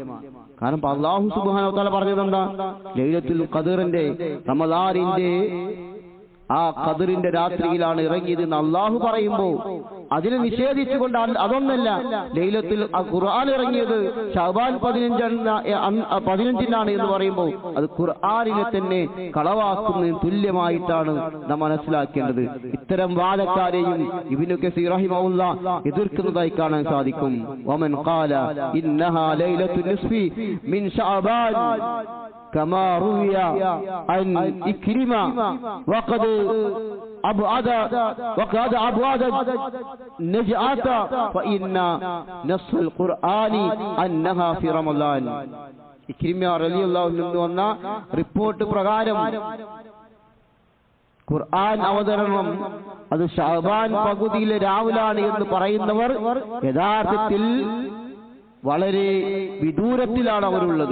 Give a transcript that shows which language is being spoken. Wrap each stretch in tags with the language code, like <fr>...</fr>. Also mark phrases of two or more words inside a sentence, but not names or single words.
<ml>കാരണം</ml> <ar>الله سبحانه و تعالى</ar> <ml>പറഞ്ഞതെന്താ? ലൈലത്തുൽ ഖദറിന്റെ റമളാനിന്റെ ആ ഖദറിന്റെ രാത്രിയിലാണ് ഇറങ്ങിയത് എന്ന് അല്ലാഹു പറയുമ്പോൾ അതിനെ നിഷേധിച്ചുകൊണ്ട് അതൊന്നല്ല, ലൈലത്തുൽ ഖുർആൻ ഇറങ്ങിയത് ശഅബാൻ 15-നാണ് എന്ന് പറയുമ്പോൾ അത് ഖുർആനിനെ തന്നെ കളവാക്കുന്നതിന് തുല്യമായിട്ടാണ് നാം മനസ്സിലാക്കേണ്ടത്. ഇത്തരം വാദക്കാരെയും ഇബ്നു കസീർ റഹിമഹുല്ലാ എതിർക്കുന്നതായി കാണാൻ സാധിക്കും.</ml> <ar>ومن قال إنها ليلة النصف من شعبان كما روي عن إكرمة وقد أبعد نجعة فإن نص القرآن أنها في رمضان.</ar> <ml>ഇക്രിമ</ml> <ar>رضي الله عنه</ar> <ml>എന്ന റിപ്പോർട്ട് പ്രകാരം ഖുർആൻ അവതരണം അത് ശഅബാൻ പകുതിയിലെ രാവിലാണ് എന്ന് പറയുന്നവർ യഥാർത്ഥത്തിൽ വളരെ വിദൂരത്തിലാണ് അവരുള്ളത്.</ml>